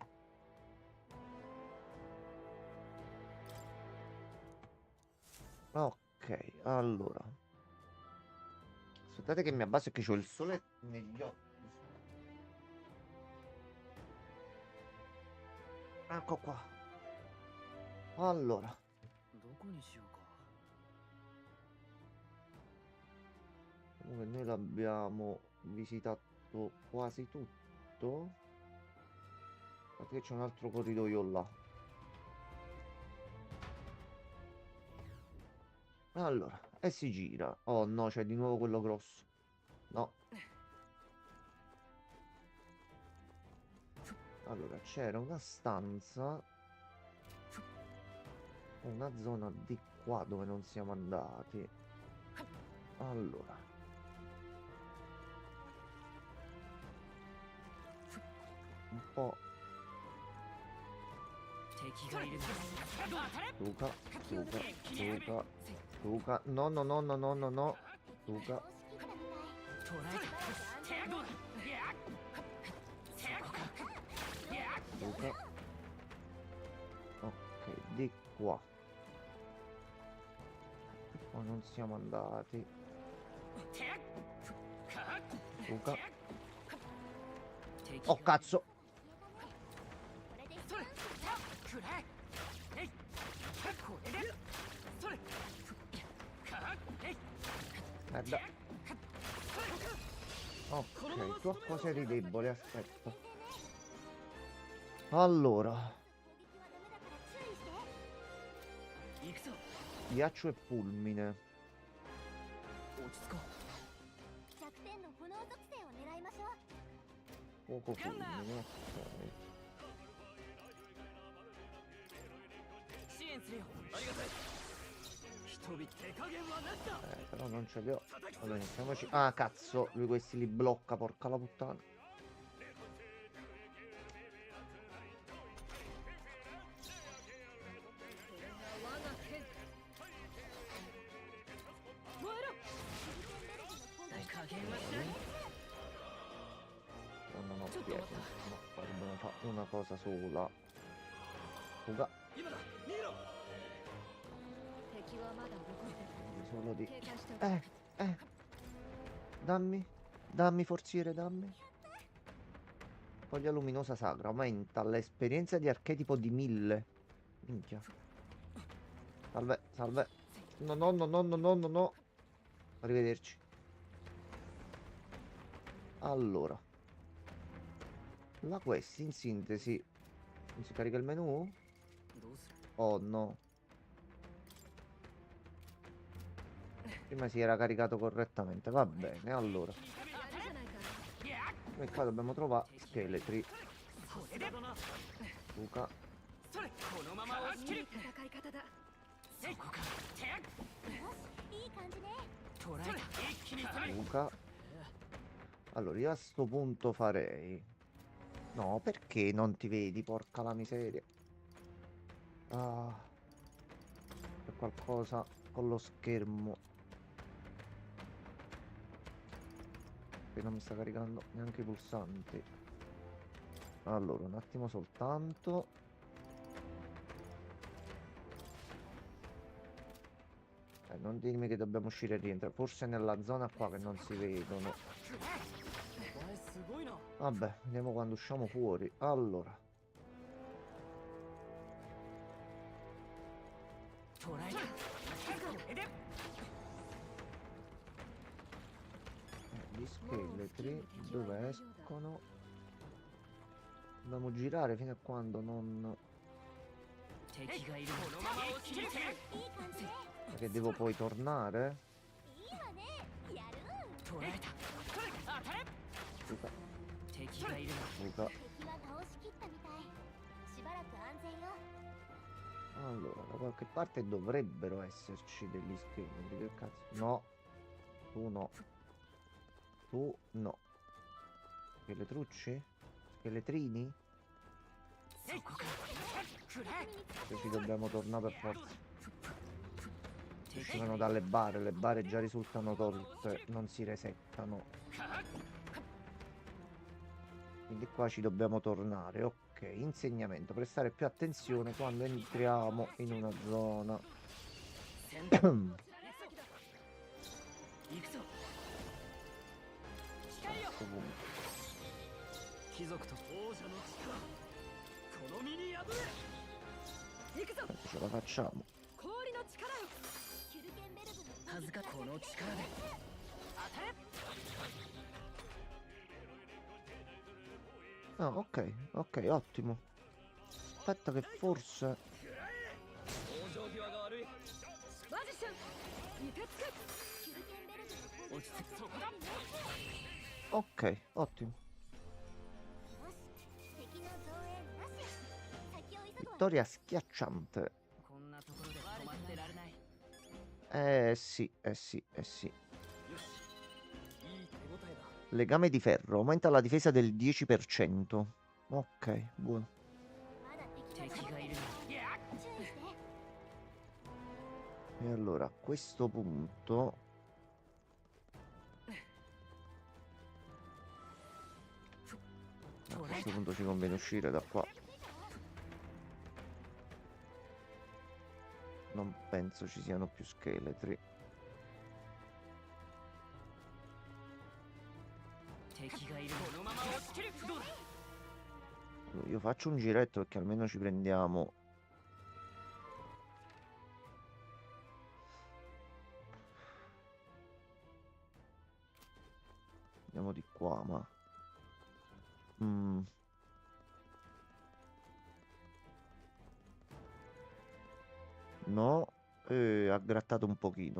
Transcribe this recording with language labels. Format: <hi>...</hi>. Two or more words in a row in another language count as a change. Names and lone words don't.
<it>Ok, allora. Aspettate che mi abbasso e che c'ho il sole negli occhi. Ecco qua. Allora,</it> <ja>どこにしようか。</ja> <it>comunque noi l'abbiamo visitato quasi tutto. Guardate che c'è un altro corridoio là. Allora, e si gira. Oh no, c'è di nuovo quello grosso. No. Allora, c'era una stanza, una zona di qua dove non siamo andati. Allora, un po'.</it> <ja>敵がいるんだ。</ja> <it>Luca, Luca, Luca, Luca. No, no, no, no, no, no, no. Luca,</it> <ja>捕らえた。どうだ。そこか。</ja> <it>Luca. Ok, di qua. Qua non siamo andati. Luca.</it> <ja>敵</ja> <it>Oh,</it> <ja>がいる。</ja> <it>cazzo.</it> <ja>それ。くらえ。えい。これで。それ。えい。</ja> <it>Merda. Ok, tu a cosa eri debole? Aspetta. Allora,</it> <ja>行くぞ。</ja> <it>ghiaccio e fulmine.</it> <ja>落ち着こ弱点の炎属性を狙いましょう。</ja> <it>Fuoco fulmine, ok.</it> <ja>う。支援するよ。ありがたい。人々手加減はなしだ。</ja> <it>Però non ce li ho. Allora iniziamoci. Ah, cazzo, lui questi li blocca, porca la puttana.</it> <ja>加減はしない。</ja> <it>Io non ho Tutto piedi, fatto. no, qua dobbiamo fare una cosa sola. Fuga,</it> <ja>今だ。逃げろ。敵はまだ動いて</ja> <it>solo di...</it> <ja>警戒しておく。</ja> <it>Eh, dammi, dammi forziere, dammi. Foglia luminosa sacra, aumenta l'esperienza di archetipo di 1000. Minchia. Salve, salve. No, no, no, no, no, no, no, no. Arrivederci. Allora, la quest in sintesi. Non si carica il menu?</it> <ja>どうする。</ja> <it>Oh no. Prima si era caricato correttamente. Va bene, allora.</it> <ja>やるじゃないか。</ja> <it>Noi qua dobbiamo trovare scheletri.</it> <ja>さすがだな。</ja> <it>Luca,</it> <ja>それ。このまま押し切る。いい戦い方だ。よそこか。し、いい感じね。捕らえた。一気に攻める。</ja> <it>Luca. Allora, io a sto punto farei... No, perché non ti vedi, porca la miseria? Ah, c'è qualcosa con lo schermo che non mi sta caricando neanche i pulsanti. Allora, un attimo soltanto. Non dirmi che dobbiamo uscire e rientrare. Forse nella zona qua che non si vedono.</it> <ja>お前すごいな。</ja> <it>Vabbè, vediamo quando usciamo fuori. Allora,</it> <ja>捕らえた。これで</ja> <it>gli scheletri dove escono? Dobbiamo girare fino a quando non...</it> <ja>敵がいる。このまま落ちる。いい感じね。</ja> <it>Che devo poi tornare?</it> <ja>いいわね。やる。捕らえた。当たれ。</ja> <it>Luca,</it> <ja>敵がいる。</ja> <it>Luca.</it> <ja>敵は倒しきったみたい。しばらく安全よ。</ja> <it>Allora, da qualche parte dovrebbero esserci degli scheletri. Che cazzo? No. Tu no. Tu no. Scheletrucci? Scheletrini?</it> <ja>そこか。くらえ。</ja> <it>Che ci dobbiamo tornare per forza.</it> <ja>敵</ja> <it>Uscivano dalle bare, le bare già risultano tolte, non si resettano. Quindi qua ci dobbiamo tornare. Ok, insegnamento. Prestare più attenzione quando entriamo in una zona.</it> <ja>戦闘。行くぞ。誓いよ。</ja> <it>Ovunque.</it> <ja>貴族と王者の力。この身に破れ。行くぞ。</ja> <it>Ce la facciamo.</it> <ja>氷の力よ。キュルケンベルグのはずかこの力で。当たれ。</ja> <it>Ah, ok, ok, ottimo. Aspetta che forse...</it> <ja>往生際が悪い。マジシャン。凍てつく。キュルケンベルグの攻撃落ち着く。そこだ。</ja> <it>Ok, ottimo.</it> <ja>よし。敵の増援なし。先を急ぐわ。</ja> <it>Vittoria schiacciante.</it> <ja>こんなところで止まってられない。</ja> <it>Sì, sì, sì.</it> <ja>よし。いい手応えだ。</ja> <it>Legame di ferro. Aumenta la difesa del 10%. Ok, buono.</it> <ja>まだ敵が敵がいるな。いや。注意して。</ja> <it>E allora a questo punto... A questo punto ci conviene uscire da qua. Non penso ci siano più scheletri.</it> <ja>敵がいる。このまま押し切る。どうだ。</ja> <it>Allora, io faccio un giretto perché almeno ci prendiamo... Andiamo di qua, ma... No, ha grattato un pochino.</it>